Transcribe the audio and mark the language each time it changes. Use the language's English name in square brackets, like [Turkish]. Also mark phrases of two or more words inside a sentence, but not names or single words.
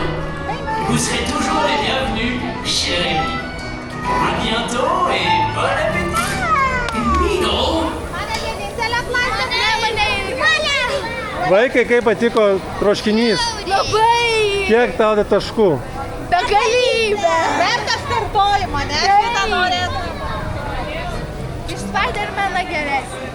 [French] Vous serez toujours les bienvenus chez Rémi. À bientôt et bon appétit. Mignon. [Lithuanian] Vaikai, kaip patiko troškinys? Labai! Kiek tau taškų? Begalybė! Vertas kartojimo, ne? Šitą norėtų. Iš Spidermaną geresnį.